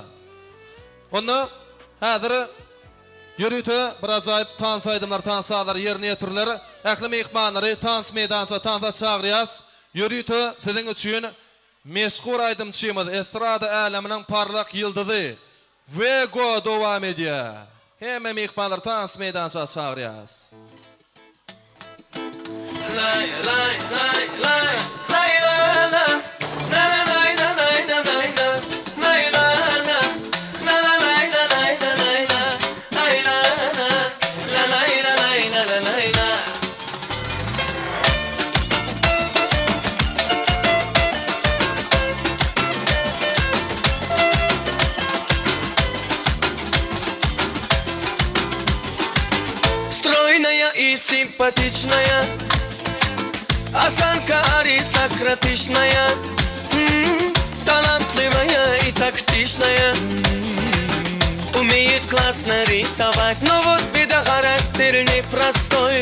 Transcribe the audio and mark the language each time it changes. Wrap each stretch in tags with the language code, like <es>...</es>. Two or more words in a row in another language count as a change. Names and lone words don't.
<tk>Onu häzir yürütü bir ajaýyp tans aýdymlar, tans alar ýerine ýetirler. Ähli mehmanlary tans meydançyna tansa çagyrýas. Yürütü siziň üçin meşhur aýdymçymyz, estrada äleminiň parlak ýyldyzy Vego dowam edýär. Hemme mehmanlar tans meydançyna çagyrýas. Lay lay lay lay lay la la la la lay la lay la lay la lay la la la la lay la lay la lay la lay la la la lay la lay la la lay la.</tk> <ru>Стройная и симпатичная, осанка аристократичная, талантливая и тактичная, умеет классно рисовать, но вот беда, характер непростой.</ru>